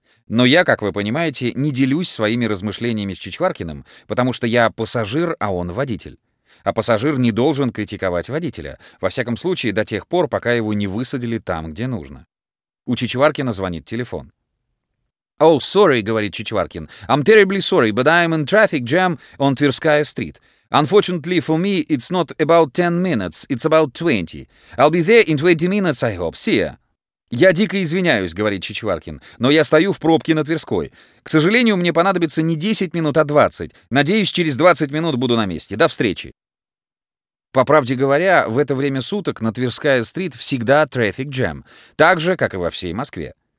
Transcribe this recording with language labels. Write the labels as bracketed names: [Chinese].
[Russian] Но я, как вы понимаете, не делюсь своими размышлениями с Чичваркиным, потому что я пассажир, а он водитель. А пассажир не должен критиковать водителя, во всяком случае до тех пор, пока его не высадили там, где нужно. У Чичваркина звонит телефон. [English] «Oh, sorry», [Russian] — говорит Чичваркин. [English] «I'm terribly sorry, but I'm in traffic jam on Tverskaya Street. Unfortunately for me, it's not about 10 minutes, it's about 20. I'll be there in 20 minutes, I hope. See ya». [Russian] «Я дико извиняюсь», — говорит Чичваркин, — «но я стою в пробке на Тверской. К сожалению, мне понадобится не 10 минут, а 20. Надеюсь, через 20 минут буду на месте. До встречи». По правде говоря, в это время суток на Тверская-стрит всегда traffic jam, так же, как и во всей Москве.